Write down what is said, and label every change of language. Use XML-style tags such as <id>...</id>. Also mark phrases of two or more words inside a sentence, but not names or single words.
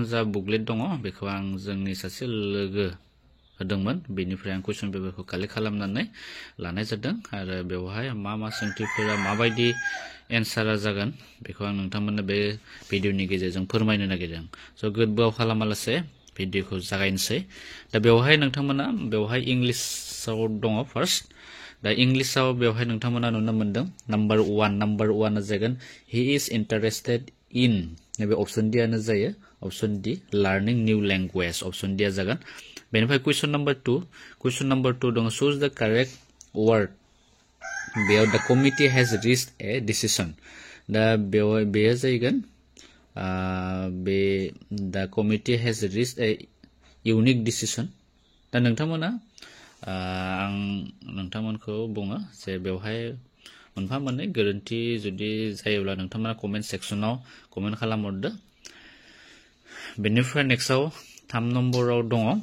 <brx>जा बुकलेट दङ बेखौ आं जोंनि सासे लोगो होदोंमोन बेनिफ्राय आं कुइसन पेपारखौ कालेक्ट खालामनानै लानाय जादों आरो बेवहाय मा सोंथिफोरा माबायदि एन्सारा जागोन बेखौ आं नोंथांमोननो बे भिडिअनि गेजेरजों फोरमायनो नागिरदों सो गोबाव खालामालासे भिडिअखौ जागायनोसै दा बेवहाय नोंथांमोना बेवहाय इंलिशआव दङ फार्स्ट दा इंलिशआव बेवहाय नोंथांमोना नुनो मोनदों नंबर 1 जागोन</brx> <en>he is interested in</en> <brx>नैबे</brx> <en>option D</en> <brx>आनो जायो</brx> <en>option D learning new language option D</en> <brx>आ जागोन बेनिफ्राय</brx> <en>question number</en> <brx>2 दङ</brx> <en>choose the correct word</en> <brx>बेयाव</brx> <en>the committee has reached a decision</en> <brx>दा बेयो जागोन बे</brx> <en>the committee has reached a unique decision</en> <brx>दा नोंथांमोना आं नोंथांमोनखौ बुङो जे बेवहाय मोनफा मोननै गोरोन्थि जुदि जायोब्ला नोंथांमोना कमेन्ट सेक्सनाव कमेन्ट खालामहरदो बेनिफ्राय नेक्स्टआव 3 नम्बराव दङ</brx>